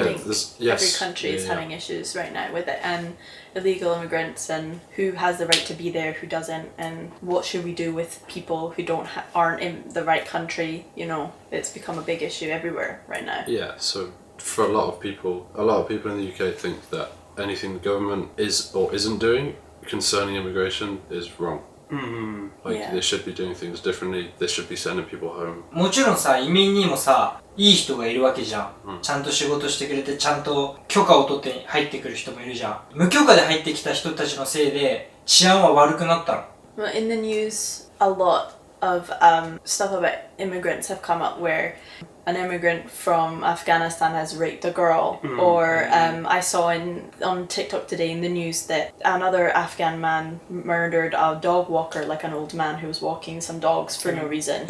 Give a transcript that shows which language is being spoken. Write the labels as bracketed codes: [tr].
[en] I think every country is having issues right now with it. And illegal immigrants and who has the right to be there, who doesn't, and what should we do with people who aren't in the right country. You know, it's become a big issue everywhere right now. Yeah, so for a lot of people in the UK think that anything the government is or isn't doing concerning immigration is wrong. They should be doing things differently. They should be sending people home. [ja] もちろんさ、移民にもさ、いい人がいるわけじゃん。ちゃんと仕事してくれて、ちゃんと許可を取って入ってくる人もいるじゃん。無許可で入ってきた人たちのせいで治安は悪くなったの。 [en] Well, in the news, a lot of stuff about immigrants have come up where an immigrant from Afghanistan has raped a girl, or I saw on TikTok today in the news that another Afghan man murdered a dog walker, like an old man who was walking some dogs for no reason.